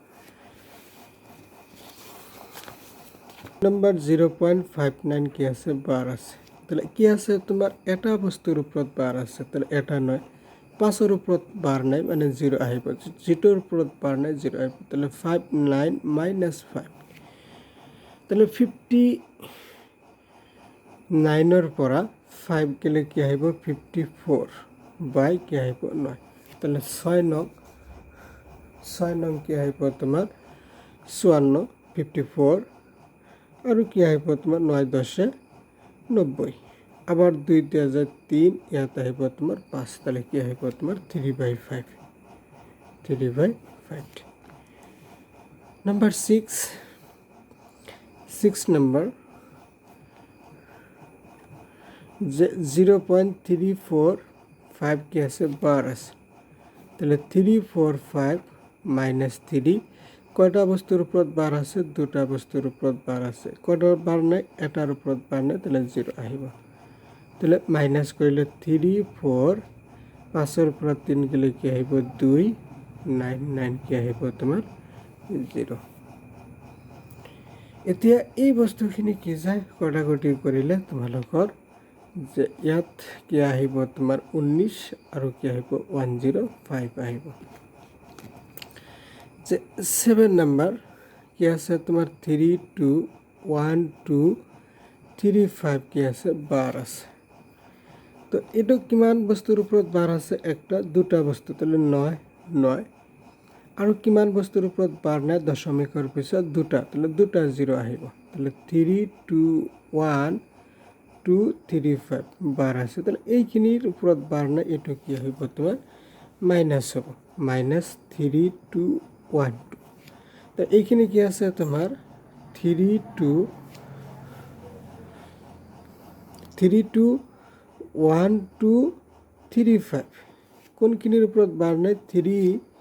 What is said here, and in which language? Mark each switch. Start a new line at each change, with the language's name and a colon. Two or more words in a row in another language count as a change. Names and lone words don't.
Bangla: নাম্বার 0.59 কি আছে বার আছে, তাহলে কি আছে তোমার এটা বস্তুর উপর বার আছে, তাহলে এটা নয়, 5-এর উপর বার নাই মানে 0 আহিব, যেটোর উপর বার নাই 0 আহিব, তাহলে 59 মাইনাস 5, তাহলে
Assamese: 59-এর পৰা 5 গেলে কি আহিব 54 বাই কি আহিব 9, তাহলে 6 নং কি আহিব তোমাৰ 54 54 আৰু কি আহিব তোমাৰ 9 10 90,
Bangla: আবার 2 দেওয়া যায় 3,
Assamese: ইয়াত আহিব তোমার 5, তাহলে কি আহিব তোমার 3/5 3/5।
Bangla: নাম্বার 6 নাম্বার যে 0.345 কি আছে বার আছে, তাহলে 345 মাইনাস 3, কয়টা বস্তুর উপর বার আছে দুটা বস্তুর উপর বার আছে, কয়টা বার নাই এটার উপর বার নাই, তাহলে 0 আহিব। তাহলে মাইনাস করলে 3 4, 5-এর উপর 3 গেলে কি আহিব 2 9 9 কি আহিব তোমার 0।
Assamese: এতিয়া এই বস্তুখিনি কি যায় কটাকটি কৰিলে তোমালোকৰ যে ইয়াত কি আহিব তোমাৰ 19 আৰু কি আহিব 105 আহিব।
Bangla: যে 7 নাম্বার কি আছে তোমার 3 2 1 2 3 5 কি আছে বার আছে, তো এটা কিমান বস্তুর ওপৰত
Assamese: বার আছে, একটা দুটা বস্তু, তাহলে 9 9 আৰু কিমান বস্তুৰ ওপৰত বার নাই দশমিকৰ পিছত দুটা, তাহলে দুটা 0 আহিব, তাহলে 3 2 1 2 3 5 বার আছে, তাহলে এইখিনিৰ ওপৰত বার নাই, এইটো কি আহিব তোমাৰ মাইনাস হ'ব, মাইনাস 3 2 1 2, তো এইখিনি কি আছে তোমাৰ 3 2 3 2 1 2 3 5 কোনখিনিৰ ওপৰত বাৰ নাই 3